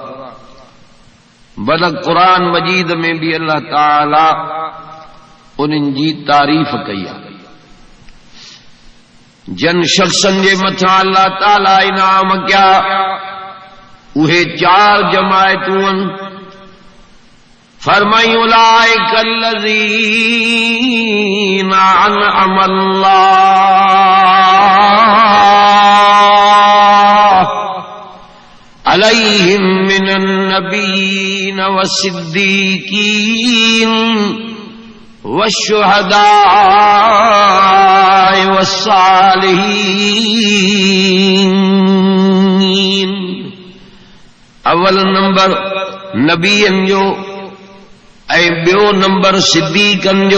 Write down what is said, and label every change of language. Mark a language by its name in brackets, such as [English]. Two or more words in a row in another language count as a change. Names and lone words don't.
[Sindhi] बल क़ुरान मजीद में भी अल्लाह ताला उन्हनि जी तारीफ़ कई आहे. जन शख़्सनि जे मथां अल्लाह ताला इनाम कया उहे 4 जमायतूं आहिनि. [Arabic] फरमाई أولئك الذين أنعم الله عليهم من النبيين والصديقين والشهداء والصالحين. [Sindhi] अवल नंबर नबीअनि जो ऐं ॿियो नंबर सिद्दीक़नि जो.